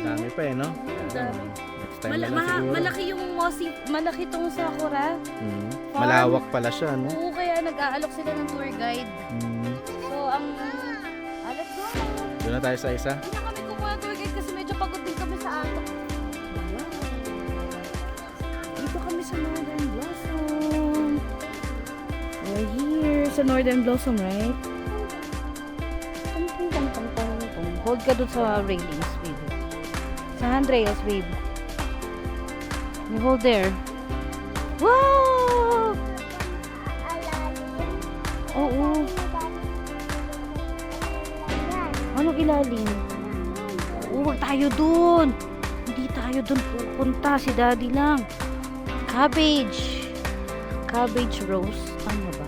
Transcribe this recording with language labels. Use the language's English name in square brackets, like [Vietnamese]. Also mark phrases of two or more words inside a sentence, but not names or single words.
[Filipino] dami pa eh, no? Ang dami. Next time na lang siguro. Malaki yung malaki tong Sakura. Mm. Malawak pala siya, no? Oo, kaya nag-aalok sila ng tour guide. Mm. [English] So, let's go. [Filipino] Doon na tayo sa isa. Hindi na kami kumuha ng tour guide kasi medyo pagod din kami sa ato. Dito kami sa Northern Blossom. [English] We're here sa Northern Blossom, right? [Filipino] Hold ka dun sa railings, babe. Sa handrails, [English] babe. You hold there. [Filipino] Wow! Oo. Anong ilalim? Oo, wag tayo dun. Hindi tayo dun pupunta. Si Daddy lang. [English] Cabbage. Cabbage roast. [Filipino] Ano ba?